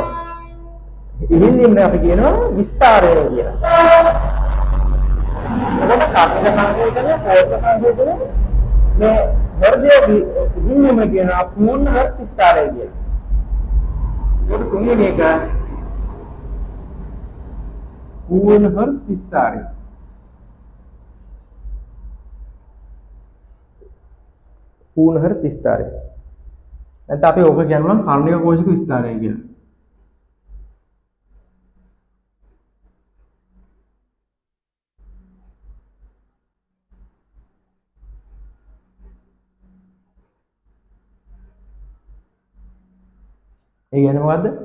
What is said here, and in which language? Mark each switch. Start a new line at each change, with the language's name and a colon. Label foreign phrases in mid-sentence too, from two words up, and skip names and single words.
Sinhala: ඉහිල් වීම අපි කියනවා විස්තාරය කියලා. එතකොට කර්ණික සංකෝචනය කෝෂික සංකෝචනය මේ හෘදය ඉහිල් වීම කියනවා පූර්ණ හෘද විස්තාරය කියලා. ඒක තුන්වෙනි එක පූර්ණ හෘද විස්තාරේ. පූර්ණ හෘද විස්තාරේ. නැත්නම් අපි ඕක කියනවා නම් කර්ණික කෝෂික විස්තාරය කියලා. ඒ කියන්නේ මොකද්ද?